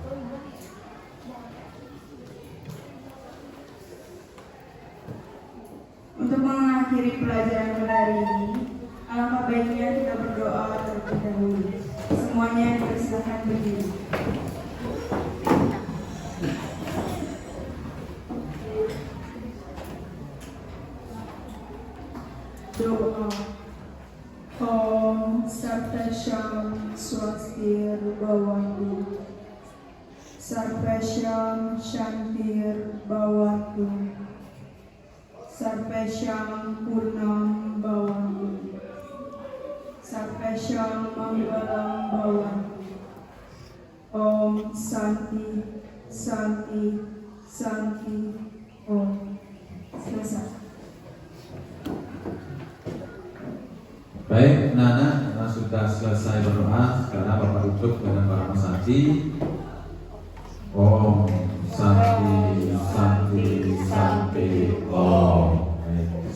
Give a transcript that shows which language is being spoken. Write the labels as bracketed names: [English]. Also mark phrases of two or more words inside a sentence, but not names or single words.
[Indonesian] Untuk mengakhiri pelajaran pada hari ini, alangkah baiknya kita berdoa terlebih dahulu. Semuanya dipersilakan berdiri. Doa. [Sanskrit] ॐ सर्वेषां स्वस्तिर् भवन्तु. सर्वेषां शान्तिर् भवन्तु. सर्वेषां पूर्णं भवन्तु. सर्वेषां मङ्गलं भवन्तु. ॐ शान्ति शान्ति शान्ति ॐ. [Indonesian] Selesai. Baik, anak-anak, karena sudah selesai berdoa, sekarang Bapak tutup dengan Parama Santi. [Sanskrit] ॐ शान्ति शान्ति शान्ति ॐ.